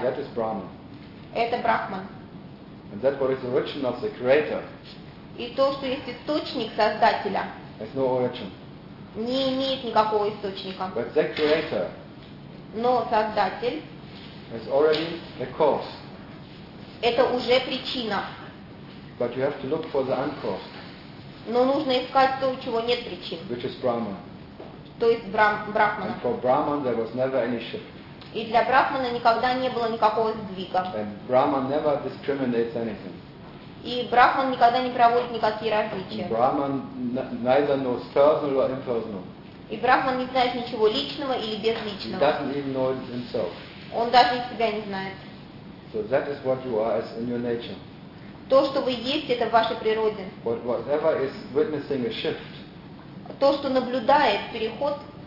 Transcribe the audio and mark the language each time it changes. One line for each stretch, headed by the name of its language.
English: That is Brahman.
Russian: Это Брахман.
English: And that what is the origin of the creator?
Russian: И то, что есть источник создателя.
English: Has no origin.
Russian: Не имеет никакого источника.
English: But that creator.
Russian: Но создатель.
English: Has already a cause.
Russian: Это уже причина.
English: But you have to look for the uncaused.
Russian: Но нужно искать то, у чего нет причин.
English: Which is Brahman.
Russian: То есть Брахман.
English: And for Brahman there was never any shift.
Russian: И для Брахмана никогда не было никакого сдвига.
English: And Brahman never discriminates anything.
Russian: И Брахман никогда не проводит никакие различия.
English: And Brahman neither knows personal or impersonal.
Russian: И Брахман не знает ничего личного или безличного.
English: He doesn't even know himself.
Russian: Он даже и себя не знает.
English: So that is what you are as in your nature.
Russian: То, что вы есть, это в вашей природе.
English: But whatever is witnessing a shift,
Russian: то, что наблюдает переход,